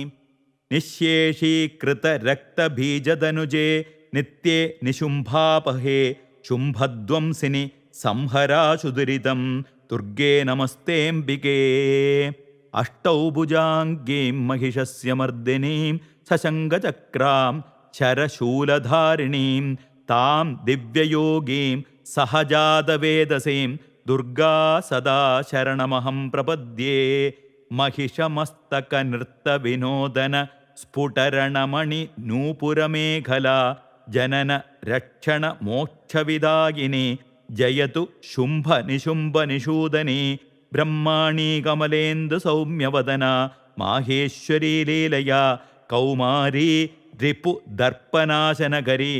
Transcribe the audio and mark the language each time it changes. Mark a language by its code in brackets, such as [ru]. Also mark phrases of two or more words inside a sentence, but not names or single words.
[sa] निशेषीकृतरक्तबीजतनुजे नित्ये निशुम्भापहे शुम्भध्वंसिनि संहराशुदुरितं दुर्गे नमस्तेम्बिके अष्टौ भुजाङ्गीं महिषस्य मर्दिनीं सशङ्कचक्रां शरशूलधारिणीं तां दिव्ययोगीं सहजातवेदसीं दुर्गा सदा शरणमहं प्रपद्ये महिषमस्तकनृत्तविनोदन स्फुटरणमणि नूपुरमेखला जनन रक्षण मोक्षविदायिनी जयतु शुम्भ निशुम्भ निषूदनी ब्रह्माणी कमलेन्दु सौम्यवदना माहेश्वरी लीलया कौमारी रिपु दर्पनाशनकरी